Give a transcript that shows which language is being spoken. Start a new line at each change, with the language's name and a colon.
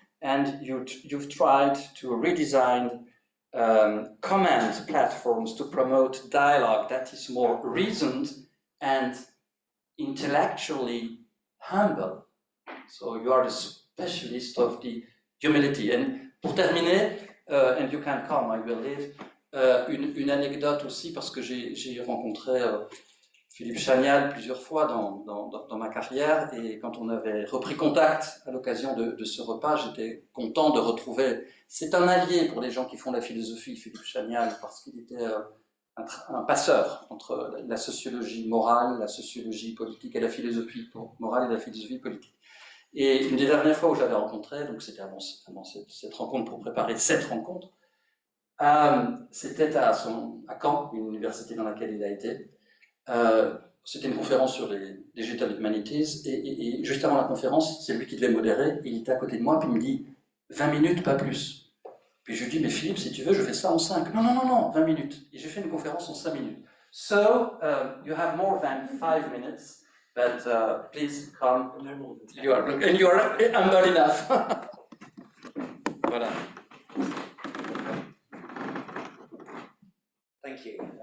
English: And you've tried to redesign comment platforms to promote dialogue that is more reasoned and intellectually humble. So you are the specialist of the humility.
French: And pour terminer,
English: and you can come, I will leave,
French: une anecdote aussi, parce que j'ai rencontré Philippe Chagnal plusieurs fois dans ma carrière, et quand on avait repris contact à l'occasion de ce repas, j'étais content de retrouver. C'est un allié pour les gens qui font la philosophie, Philippe Chagnal, parce qu'il était un passeur entre la sociologie morale, la sociologie politique et la philosophie morale et la philosophie politique. Et une des dernières fois où je l'avais rencontré, donc c'était avant cette rencontre pour préparer cette rencontre, c'était à Caen, une université dans laquelle il a été. C'était une conférence sur les Digital Humanities, et juste avant la conférence, c'est lui qui devait modérer, il était à côté de moi, puis il me dit 20 minutes, pas plus. Puis je lui dis, mais Philippe, si tu veux, je fais ça en 5. Non, 20 minutes. Et j'ai fait une conférence en 5 minutes.
English: So, you have more than 5 minutes, but please come. No more than 10. You are humble enough. Voilà. Thank you.